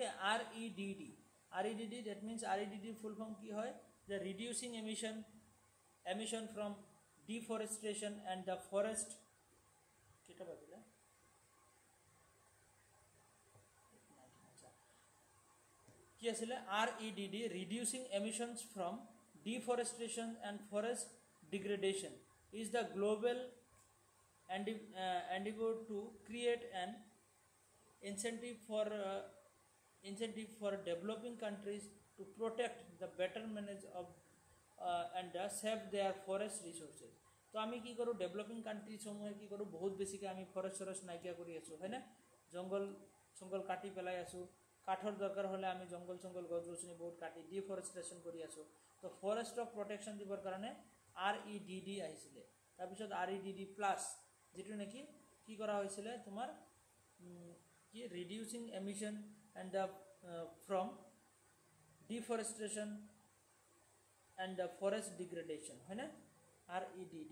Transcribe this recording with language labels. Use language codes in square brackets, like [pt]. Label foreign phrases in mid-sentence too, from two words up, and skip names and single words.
[en] REDD that means REDD full form [as] কি হয় যে [en] reducing emission from deforestation and the forest, [as] কেটা বাজিলে কি আছিল [en] REDD, reducing emissions from deforestation and forest degradation is the global endeavor to create an incentive for developing countries to protect the better manage of and save their forest resources. [as] তো আমি কি কৰোঁ [en] developing countries [as] সমূহে কি কৰোঁ বহুত বেছিকৈ আমি ফৰেষ্ট নাইকিয়া কৰি আছোঁ, হয়নে। জংগল কাটি পেলাই আছোঁ, কাঠৰ দৰকাৰ হ'লে আমি জংগল গছ গছনি বহুত কাটি ডিফৰেষ্টেশ্যন কৰি আছোঁ। তো ফৰেষ্টক প্ৰটেকশ্যন দিবৰ কাৰণে REDD আহিছিলে, তাৰপিছত REDD প্লাছ যেটো নেকি কি কৰা হৈছিলে তোমাৰ কি [en] reducing emission and the from deforestation and the forest degradation, [as] হয়নে, REDD।